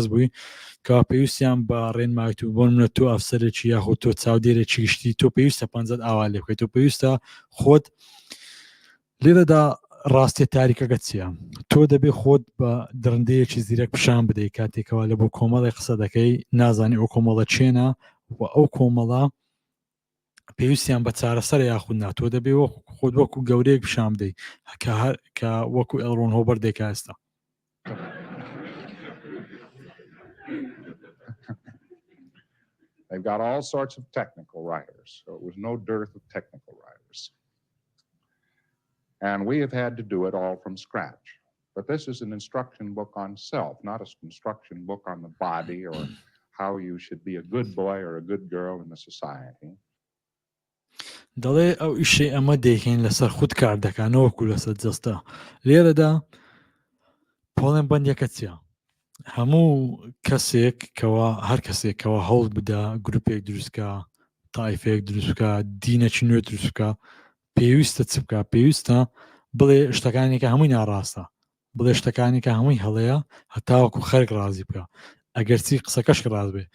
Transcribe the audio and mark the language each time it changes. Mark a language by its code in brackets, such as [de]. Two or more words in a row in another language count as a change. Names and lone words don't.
[ckb] بووی کەوا پێویستیان بە ڕێنمایت و بۆ نمونە تۆ ئەفسەرێکی یاخود تۆ چاودێرێکی گشتی تۆ پێویستە پەنجەت ئاوا لێ بکەیت تۆ پێویستە خۆت لێرەدا ڕاستی تاریکەکە چییە تۆ دەبێ خۆت بە درندەیەکی زیرەک پیشان بدەیت کاتێکەوە لە بۆ کۆمەڵی قسە دەکەی نازانی ئەو کۆمەڵە چێنە و ئەو کۆمەڵە پێویستیان بە چارەسەر یاخود ناتۆ دەبێ خۆت وەکو گەورەیەک پیشان بدەیت کە وەکو ئێڕۆن هۆبەر دێکا ئێستا. [en] They've got all sorts of technical writers, so it was no dearth of technical writers. And we have had to do it all from scratch. But this is an instruction book on self, not an instruction book on the body or how you should be a good boy or a good girl in the society. [ckb] دەڵێ ئەو ئیشەی ئەمە دەیکەین لەسەر خود کار دەکانەوەکو لەسەر جەستە لێرەدا پۆڵێن بەندەکە چییە؟ هەموو کەسێک کەوا هەر کەسێک کەوا هەوڵ بدە گروپێک دروستکە تایفێک دروستکە دینەکی نوێ دروستکە پێویستە چ بکە پێویستە بڵێ شتەکانێکە هەمووی ناڕاستە بڵێ شتەکانێکە هەمووی هەڵەیە هەتاوەکو خەرک ڕازی بکە ئەگەرچی قسەکەش ڕاست بێ.